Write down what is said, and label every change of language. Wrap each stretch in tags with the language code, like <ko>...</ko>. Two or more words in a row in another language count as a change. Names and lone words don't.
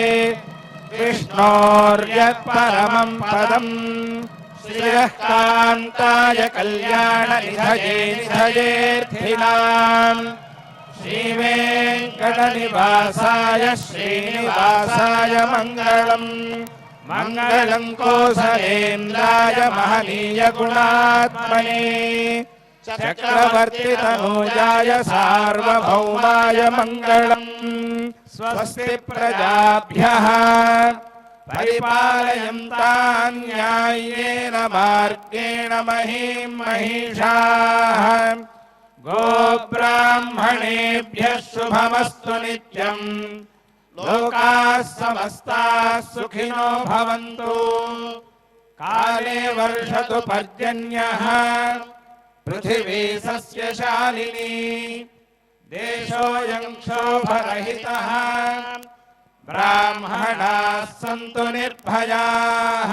<sa>విష్ణోర్యత్పరమం పదం శ్రియః కాంతాయ కళ్యాణ నిధయే నిధయేర్థినాం శ్రీవేంకటనివాసాయ శ్రీనివాసాయ మంగళం. మంగళం కోసలేంద్రాయ మహనీయ గుణాత్మనే చక్రవర్తి తనూజాయ సార్వభౌమాయ మంగళం. స్వస్తి ప్రజాభ్యః పరిపాలయంతాం న్యాయేన మార్గేణ మహీం మహిషాః. గోబ్రాహ్మణేభ్యః శుభమస్తు నిత్యం. లోకాः సమస్తాः సుఖినో భవంతు. కాలే వర్షతు పర్జన్యః పృథివీ సస్యశాలినీ. దేశోऽयं క్షోభరహితः. బ్రాహ్మణాः సంతు నిర్భయాः.</sa>